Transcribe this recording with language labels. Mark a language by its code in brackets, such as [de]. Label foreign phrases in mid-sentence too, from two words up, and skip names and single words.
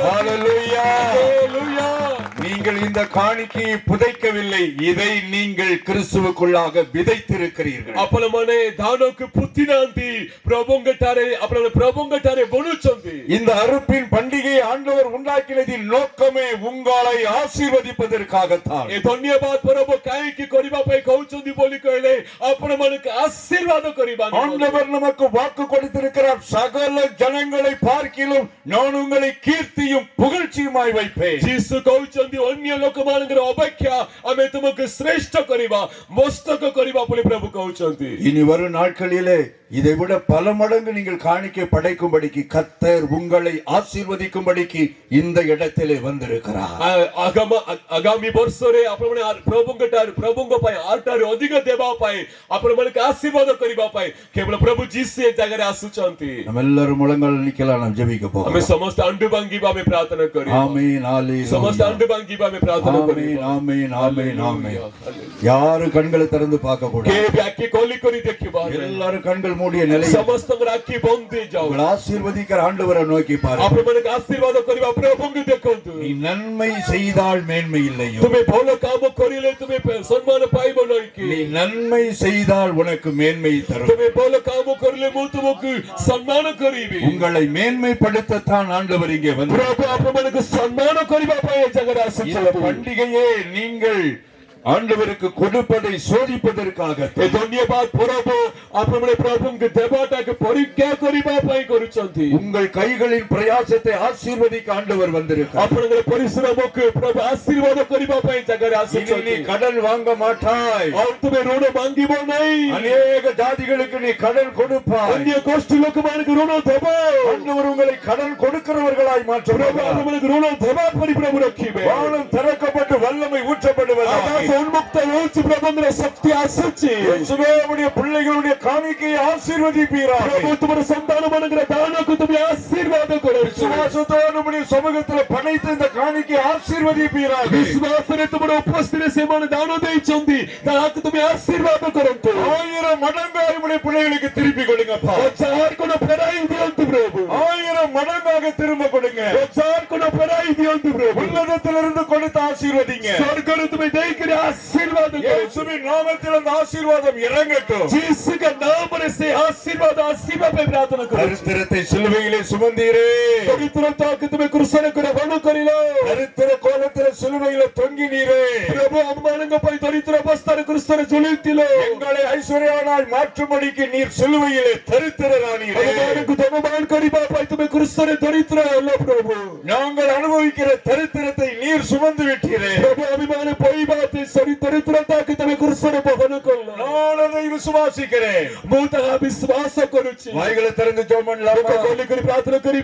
[ta] ஹalleluya. [or] ହାଲେଲୁୟା। [ta] நீங்கள் இந்த காணிக்கையை புதைக்கவில்லை, இதை நீங்கள் கிறிஸ்துவுக்குள்ளாக விதைத்திருக்கிறீர்கள். [or] ଆପଣମାନେ ଧାନକୁ ପୋତି ନାହାନ୍ତି, ପ୍ରଭୁଙ୍କଠାରେ ଆପଣମାନେ ପ୍ରଭୁଙ୍କଠାରେ ବୁଣୁଛନ୍ତି। [ta] இந்த அறுப்பின் பண்டிகையை ஆண்டவர் உண்டாக்கினதின் நோக்கமே உங்களை ஆசீர்வதிப்பதற்காகத்தான். [or] ଏ ଧନ୍ୟବାଦ ପର୍ବ କାହିଁକି କରିବା ପାଇଁ କହୁଛନ୍ତି ବୋଲି କହିଲେ ଆପଣମାନଙ୍କୁ ଆଶୀର୍ବାଦ କରିବା। [ta] ஆண்டவர் நமக்கு வாக்கு கொடுத்திருக்கிறார், சகல ஜனங்களை பார்க்கிலும் நான் உங்களை கீர்த்தியும் புகழ்ச்சியுமாய் வைப்பேன். [or] ଯୀଶୁ କହୁଛନ୍ତି ଅନ୍ୟ ଲୋକମାନଙ୍କର ଅପେକ୍ଷା ଆମେ ତୁମକୁ ଶ୍ରେଷ୍ଠ କରିବା, ମସ୍ତକ କରିବା ବୋଲି ପ୍ରଭୁ କହୁଛନ୍ତି। [ta] இனி வரும் நாட்களிலே இதை விட பல மடங்கு நீங்கள் காணிக்கை படைக்கும்படிக்கு கர்த்தர் உங்களை ஆசீர்வதிக்கும்படிக்கு இந்த இடத்திலே வந்திருக்கிறார். [or] ଆଗାମୀ ବର୍ଷରେ ଆପଣମାନେ ପ୍ରଭୁଙ୍କ ପାଇଁ ଆଠାରୁ ଅଧିକ ଦେବା ପାଇଁ, ଆପଣମାନଙ୍କୁ ଆଶୀର୍ବାଦ କରିବା ପାଇଁ କେବଳ ପ୍ରଭୁ ଯୀଶୁ ଏ ଜାଗାରେ ଆସୁଛନ୍ତି। [ta] நம்ம எல்லாரும் முழங்கால் நிக்கலாம், நாம் ஜெபிக்க [or] ଆମେ [ta] போகிறோம். [or] ସମସ୍ତେ ଆଣ୍ଡୁ ଭାଙ୍ଗିବା, ଆମେ ପ୍ରାର୍ଥନା କରିବା। [ta] ஆமென், ஹalleluya. [or] ସମସ୍ତେ ଆଣ୍ଡୁ ଭାଙ୍ଗିବା, ଆମେ ପ୍ରାର୍ଥନା [ta] ஆமென், [or] କରିବା। [ta] ஆமென், ஆமென், ஆமென். யாரும் கண்களை திறந்து பார்க்க கூடாது. [or] କେହି ବି ଆଖି ଖୋଲି କରି ଦେଖିବା, [ta] எல்லாரும் கண்கள் மூடிய நிலையில் [or] ସମସ୍ତଙ୍କର ଆଖି ବନ୍ଦ ହେଇଯାଉ। [ta] உங்களை ஆசீர்வதிக்கிற ஆண்டவரை நோக்கி பாருங்க. [or] ଆପଣମାନଙ୍କୁ ଆଶୀର୍ବାଦ କରିବା ପ୍ରଭୁଙ୍କୁ ଦେଖନ୍ତୁ। [ta] நீ நன்மை செய்தால் மேன்மை இல்லையோ, [or] ତୁମେ ଭଲ କାମ କରିଲେ ତୁମେ ସମ୍ମାନ ପାଇବ ନାହିଁ କି? [ta] நீ நன்மை செய்தால் உனக்கு மேன்மை தரும். [or] ତୁମେ ଭଲ କାମ କରିଲେ ମୁଁ ତୁମକୁ ସମ୍ମାନ କରିବି। [ta] உங்களை மேன்மைப்படுத்தத்தான் ஆண்டவர் இங்கே வந்தார். [or] ପ୍ରଭୁ ଆପଣମାନଙ୍କୁ ସମ୍ମାନ କରିବା ପାଇଁ ଏ ଜାଗାରେ [ta] இந்த [or] ଆସିଛନ୍ତି। [ta] பண்டிகையே நீங்கள் ஆண்டவருக்கு கொடுப்பதை சோதிப்பதற்காக [or] ଏ ଧନ୍ୟବାଦ ପର୍ବ ଆପଣମାନେ ପ୍ରଭୁଙ୍କୁ ଦେବାଟାକୁ ପରୀକ୍ଷା କରିବା ପାଇଁ କରୁଛନ୍ତି। [ta] உங்கள் கைகளின் பிரயாசத்தை ஆசீர்வதிக்க ஆண்டவர் வந்திருக்கிறார். [or] ଆପଣଙ୍କର ପରିଶ୍ରମକୁ ପ୍ରଭୁ ଆଶୀର୍ବାଦ କରିବା ପାଇଁ ଜାଗାରେ [ta] இனி [or] ଆସିଛନ୍ତି। [ta] நீ கடன் வாங்க மாட்டாய், [or] ଆଉ ତୁମେ ଋଣ ମାଗିବ ନାହିଁ। [ta] அநேக ஜாதிகளுக்கு நீ கடன் கொடுப்பாய். [or] ଅନ୍ୟ ଗୋଷ୍ଠୀ ଲୋକମାନଙ୍କୁ ଋଣ ଦେବ। [ta] ஆண்டவர் உங்களை கடன் கொடுக்கிறவர்களாய் [or] ପ୍ରଭୁ [ta] மாற்றுவார். [or] ଆପଣମାନଙ୍କୁ ଋଣ ଦେବା ପରି ପ୍ରଭୁ ରଖିବେ। [ta] வானம் திறக்கப்பட்டு வல்லமை ஊற்றப்படுவதாக [or] ଆକାଶ ଉନ୍ମୁକ୍ତ ହେଉଛି, ପ୍ରଭୁଙ୍କର ଶକ୍ତି ଆସୁଛି। [ta] இயேசுவேவுடைய பிள்ளைகளுடைய காணிக்கையை ஆசீர்வதிப்பீராக. [or] ପ୍ରଭୁ ତୁମର ସନ୍ତାନ ମାନଙ୍କର ଦାନକୁ ତୁମେ ଆଶୀର୍ବାଦ କର। [ta] விசுவாசத்தோடு நம்முடைய சமூகத்தில் படைத்த இந்த காணிக்கையை ஆசீர்வதிப்பீராக. [or] ବିଶ୍ୱାସରେ ତୁମର ଉପସ୍ଥିତିରେ ସେମାନେ ଦାନ ଦେଇଛନ୍ତି, ତାହାକୁ ତୁମେ ଆଶୀର୍ବାଦ କରନ୍ତୁ। [ta] 1000 மடங்காக நம்முடைய பிள்ளைகளுக்கு திருப்பி கொடுங்கப்பா. [or] 1000 ଗୁଣ ଫେରାଇ ଦିଅନ୍ତୁ ପ୍ରଭୁ। [ta] 1000 மடங்காக திரும்ப கொடுங்க. [or] 1000 ଗୁଣ ଫେରାଇ ଦିଅନ୍ତୁ ପ୍ରଭୁ। [ta] உன்னதத்திலிருந்து கொடுத்து ஆசீர்வதிங்க. [or] ସ୍ୱର୍ଗରୁ ତୁମେ ଦେଇକରି ଆଶୀର୍ବାଦ କର। [ta] இயேசுவின் நாமத்தில் அந்த ஆசீர்வாதம் இறங்கட்டும். [or] ଯୀଶୁଙ୍କ ନାମରେ ସେ ଆଶୀର୍ବାଦ ଆସିବା ପାଇଁ ପ୍ରାର୍ଥନା କର। [ta] தரித்திரத்தை சிலுவையிலே சுமந்தீரே, [or] ଦରିଦ୍ରତାକୁ ତୁମେ କୃଷକ ଗ୍ରହଣ କରିଲ। [ta] தரித்திர கோலத்திலே சிலுவையிலே தொங்கினீரே, [or] ପ୍ରଭୁ ଆମମାନଙ୍କ ପାଇଁ ଦରିଦ୍ର ଅବସ୍ଥାରେ କୃଷରେ ଝୁଲିଥିଲ। [ta] எங்களை ஐஸ்வர்யவானாய் மாற்றும்படிக்கு நீர் சிலுவையிலே தரித்திரரானீரே. [or] ଆମମାନଙ୍କୁ ଧନବାନ କରିବା ପାଇଁ ତୁମେ କୃଷରେ ଦରିଦ୍ର ହେଲ ପ୍ରଭୁ। [ta] நாங்கள் அனுபவிக்கிற தரித்திரத்தை நீர் சுமந்து விட்டீரே. [or] ପ୍ରଭୁ ଆମେମାନେ ପାଇବା ଦରିଦ୍ରତାକୁ ତୁମେ କୃଷରେ ବହନ କଲ। [ta] நான் அதை விசுவாசிக்கிறேன். [or] ମୁଁ ତାହା ବିଶ୍ୱାସ କରୁଛି। [ta] வாய்களை திறந்து ஜெபம் பண்ணலாமா? [or] ଲୋକ ଗଲି କରି ପ୍ରାର୍ଥନା କରିବେ।